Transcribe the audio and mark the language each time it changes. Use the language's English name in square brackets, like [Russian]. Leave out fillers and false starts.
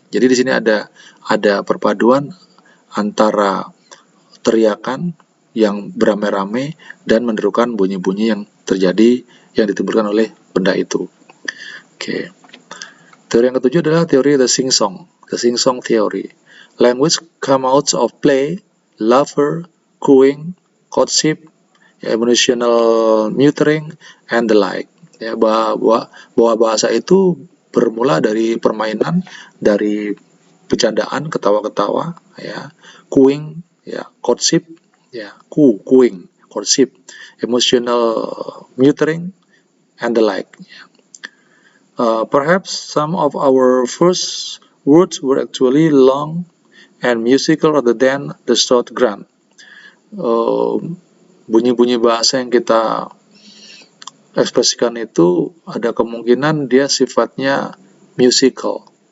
[Indonesian] Jadi di sini ada perpaduan antara teriakan yang beramai-ramai dan menirukan bunyi-bunyi yang terjadi yang ditimbulkan oleh benda itu. Oke. Teori yang ketujuh adalah teori the sing-song theory. [English] Language come out of play, laughter, cooing, courtship, emotional neutering, and the like. [Indonesian] Ya, bahwa bahasa itu bermula dari permainan, dari bercandaan, ketawa-ketawa, ya, cooing, ya, courtship, ya, [English] cooing, courtship, emotional neutering, and the like. Perhaps some of our first words were actually long and musical rather than the short grunt. [Indonesian] Bunyi-bunyi bahasa yang kita ekspresikan itu ada kemungkinan dia sifatnya musical.